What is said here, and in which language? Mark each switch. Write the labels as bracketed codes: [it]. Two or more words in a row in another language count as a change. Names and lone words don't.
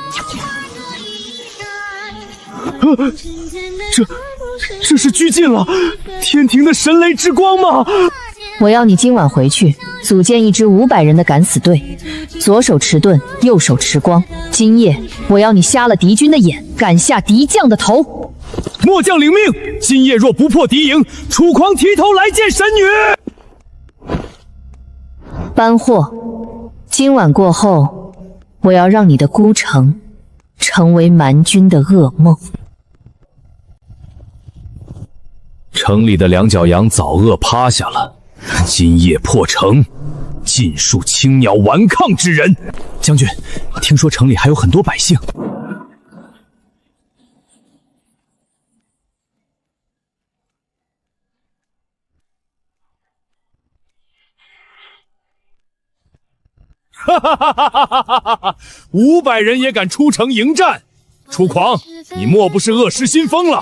[zh] 這是拘禁了天庭的神雷之光嗎？我要你今晚回去組建一支500人的敢死隊，左手持盾，右手持光。今夜我要你瞎了敵軍的眼，砍下敵將的頭。末將領命。今夜若不破敵營，楚狂提頭來見神女。搬貨。今晚過後，我要讓你的孤城成為蠻軍的噩夢。城裡的兩腳羊早餓趴下了，今夜破城，盡數青鳥頑抗之人。將軍，聽說城裡還有很多百姓。哈哈哈哈哈哈！500人也敢出城迎戰，楚狂，你莫不是恶失心瘋了？